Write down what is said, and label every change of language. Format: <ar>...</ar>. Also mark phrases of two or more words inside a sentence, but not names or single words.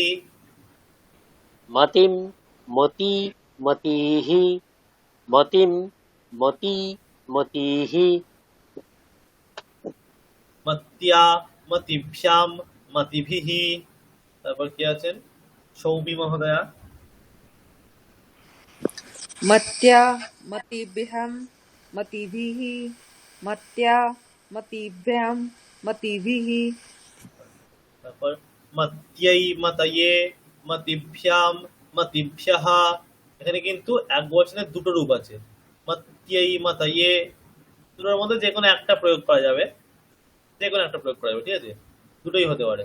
<sa>মতিম, মতি, মতিহি। মতিম, মতি, মতিহি। মত্যা, মতিভ্যাম, মতিভিহি।</sa> <bn>তারপর কি আছেন? সৌমি মহোদয়া।</bn> <sa>मत्या मतिभ्यं मतिभिः मत्या मतिभ्यं मतिभिः</sa> <bn>তারপর</bn> <sa>মত্যৈ মতয়ে মতিভ্যাম মতিভ্যः,</sa> <bn>এখানে কিন্তু এক বচনের দুটো রূপ আছে,</bn> <sa>মত্যৈ মতয়ে,</sa> <bn>দুটোর মধ্যে যে কোনো একটা প্রয়োগ করা যাবে, যে কোনো একটা প্রয়োগ করা যাবে, ঠিক আছে, দুটোই হতে পারে।</bn>